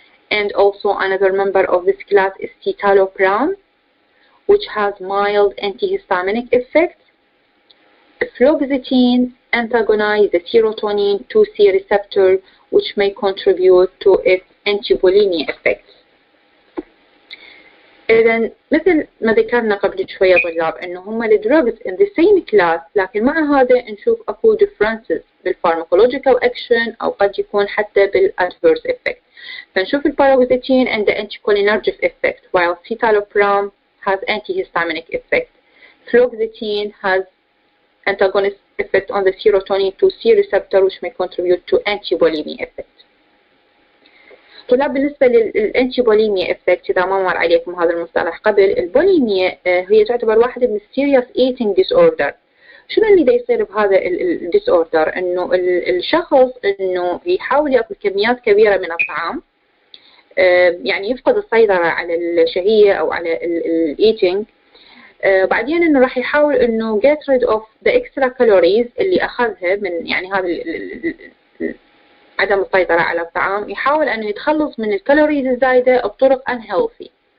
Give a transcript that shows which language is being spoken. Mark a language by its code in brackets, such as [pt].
[en] And also another member of this class is citalopram, which has mild antihistaminic effects. Fluoxetine antagonizes the serotonin 2C receptor, which may contribute to its antibulimia effects. [ar] إذن مثل ما ذكرنا قبل شوية طلاب إنه هم الدروجز [en] in the same class، [ar] لكن مع هذا نشوف أكو differences بالpharmacological action أو قد يكون حتى بالadverse effect. فنشوف الباروكسيتين [en] and the anticholinergic effect, while citalopram has antihistaminic effect. Fluoxetine has antagonist effect on the serotonin 2C receptor, which may contribute to antibulimia effect. [ar] طلاب بالنسبة للانتيبوليميا افكت، إذا ما مر عليكم هذا المصطلح قبل، البوليميا هي تعتبر واحدة من السيريس ايتينج ديس اوردر. شنو اللي دا يصير بهذا الديس اوردر؟ انه الشخص انه يحاول ياكل كميات كبيرة من الطعام، يعني يفقد السيطرة على الشهية او على الايتينج، بعدين انه راح يحاول انه [en] get rid of the extra calories [ar] اللي اخذها من يعني هذا عدم السيطرة على الطعام، يحاول أنه يتخلص من الكالوريز الزايدة بطرق unhealthy.